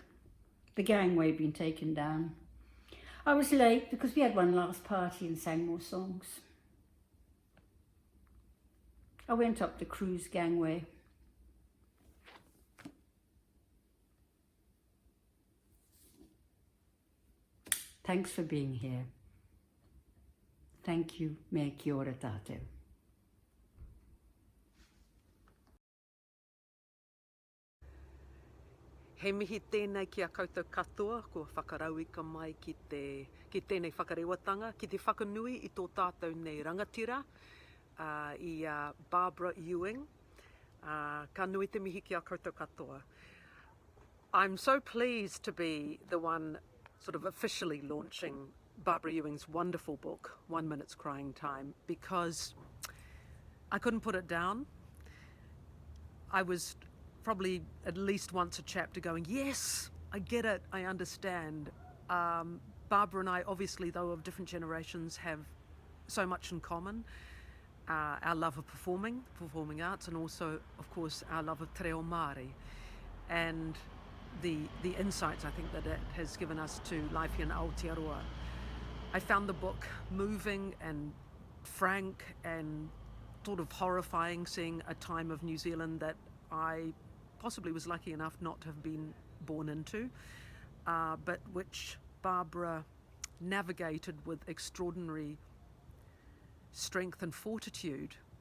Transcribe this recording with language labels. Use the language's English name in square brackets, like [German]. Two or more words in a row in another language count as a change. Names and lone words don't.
[English] The gangway had been taken down. I was late because we had one last party and sang more songs. I went up the cruise gangway. Thanks for being here. Thank you. [Māori] Me kia ora tātou. He mihi tēnei ki a koutou katoa, kua whakarauika mai ki tēnei whakarewatanga, ki te whakanui i tō tātou nei rangatira, i Barbara Ewing. Ka nui te mihi ki a koutou katoa. [English] I'm so pleased to be the one sort of officially launching Barbara Ewing's wonderful book, 1 Minute's Crying Time, because I couldn't put it down. I was probably at least once a chapter going, yes, I get it, I understand. Barbara and I, obviously, though of different generations, have so much in common. Our love of performing arts, and also, of course, our love of [Māori] te reo Māori. [English] And the insights, I think, that it has given us to life here in Aotearoa. I found the book moving and frank and sort of horrifying, seeing a time of New Zealand that I possibly was lucky enough not to have been born into, but which Barbara navigated with extraordinary strength and fortitude.